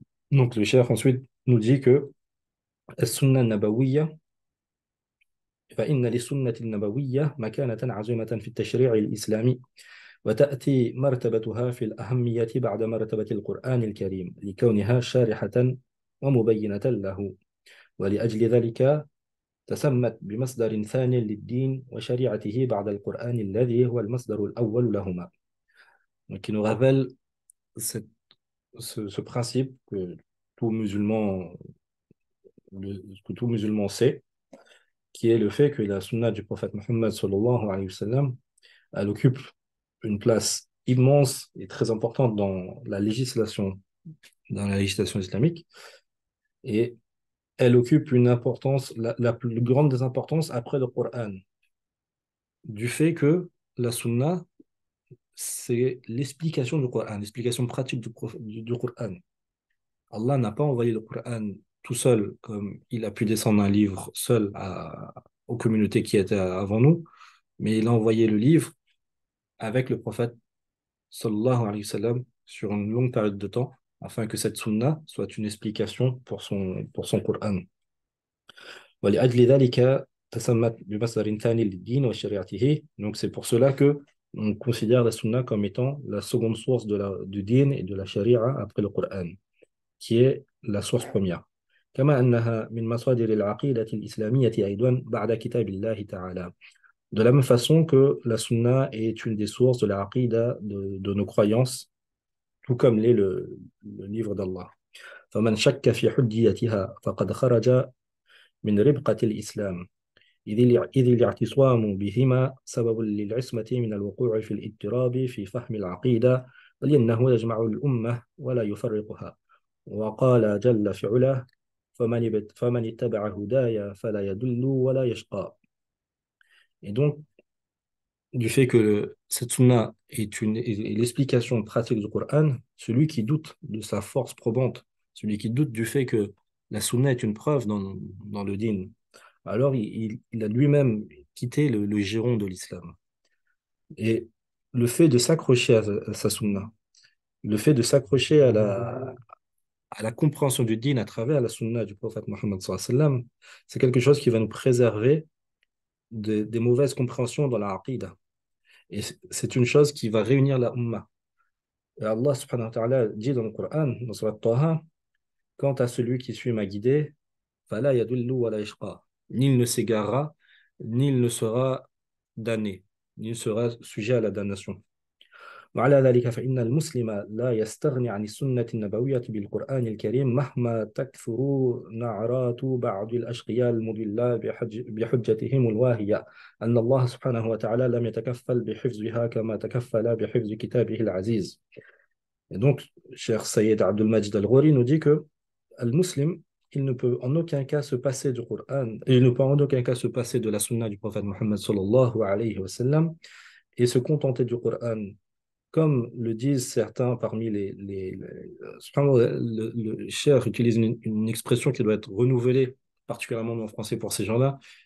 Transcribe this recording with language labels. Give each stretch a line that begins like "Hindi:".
French: Donc le cheikh ensuite nous dit que
Arabic: السنة النبوية فإن للسنة النبوية مكانة عظيمة في التشريع الإسلامي وتأتي مرتبتها في الأهمية بعد مرتبة القرآن الكريم لكونها شارحة ومبينة له ولأجل ذلك تسمت بمصدر ثاني للدين وشريعته بعد القرآن الذي هو المصدر الأول لهما
French: Donc, qui nous rappelle cette- ce principe tout musulman, que tout musulman sait, qui est le fait que la sunna du prophète Mohammed sallallahu alayhi wa sallam, elle occupe une place immense et très importante dans la législation islamique, et elle occupe une importance, la plus grande des importances après le Coran, du fait que la sunna, c'est l'explication du Coran, l'explication pratique du Coran. Allah n'a pas envoyé le Coran tout seul, comme il a pu descendre un livre seul aux communautés qui étaient avant nous, mais il a envoyé le livre avec le prophète sallallahu alayhi wa sallam sur une longue période de temps, afin que cette sunna soit une explication pour son Coran.
Arabic: ولأجل ذلك تسمت بمصدر ثاني للدين وشريعته.
French: Donc c'est pour cela que on considère la sunna comme étant la seconde source du din et de la sharia après le Coran, qui est la source première.
Arabic: كما أنها من مصادر العقيدة الإسلامية أيضا بعد كتاب الله تعالى.
French: De la même façon que la sunna est une des sources de la aqidah de nos croyances, tout comme l'est le livre d'Allah.
Arabic: فمن شك في حجيتها فقد خرج من ربقة الإسلام. إذ الاعتصام بهما سبب للعصمة من الوقوع في الاضطراب في فهم العقيدة، لأنه يجمع الأمة ولا يفرقها. وقال جل في علاه: فمن اتبع هدايا فلا يضل ولا يشقى.
French: Et donc, du fait que cette sunna est l'explication pratique du Coran, celui qui doute de sa force probante, celui qui doute du fait que la sunna est une preuve dans le dîn, alors il a lui-même quitté le giron de l'islam. Et le fait de s'accrocher à sa sunna, le fait de s'accrocher à la compréhension du dîn à travers la sunna du prophète Mohammed sallallahu alayhi wa sallam, c'est quelque chose qui va nous préserver des mauvaises compréhensions dans la aqidah. Et c'est une chose qui va réunir la ummah. Et Allah subhanahu wa ta'ala dit dans le Coran, dans Surat Taha: quant à celui qui suit ma guidée,
Arabic: fala yadullu wa la yashqa.
French: Ni il ne s'égarera, ni il ne sera damné, ni il sera sujet à la damnation.
Arabic: وعلى ذلك فإن المسلم لا يستغني عن السنة النبوية بالقرآن الكريم مهما تكثر نعرات بعض الأشقياء المضلة بحجتهم الواهية أن الله سبحانه وتعالى لم يتكفل بحفظها كما تكفل بحفظ كتابه العزيز.
French: Et donc, cher Sayyid Abdul Majid Al-Ghori nous dit que Al-Muslim, il ne peut en aucun cas se passer du Coran, et il ne peut en aucun cas se passer de la sunna du prophète Mohammed sallallahu alayhi wa sallam et se contenter du Coran. Comme le disent certains parmi subhanallah, le cheikh utilise une expression qui doit être renouvelée, particulièrement en français pour ces gens-là.